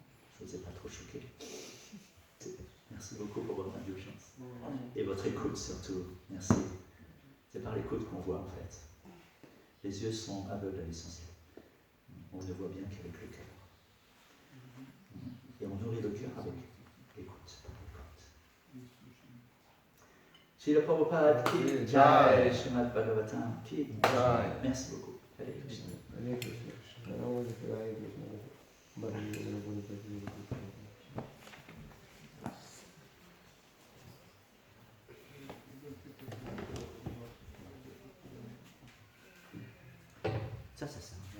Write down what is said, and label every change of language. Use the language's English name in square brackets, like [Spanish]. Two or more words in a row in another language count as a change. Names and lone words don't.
[French] Je ne vous ai pas trop choqué. Merci beaucoup pour votre indulgence. Et votre écoute surtout. Merci. C'est par l'écoute qu'on voit en fait. Les yeux sont aveugles à l'essentiel. On ne voit bien qu'avec le cœur. Et on nourrit le cœur avec l'écoute. [Hindi] श्रील प्रभुपाद की जय, श्रीमद् भागवतम् की जय. [French] Merci beaucoup. Hare Krishna. Hare Krishna. Hare Krishna. Ça sert.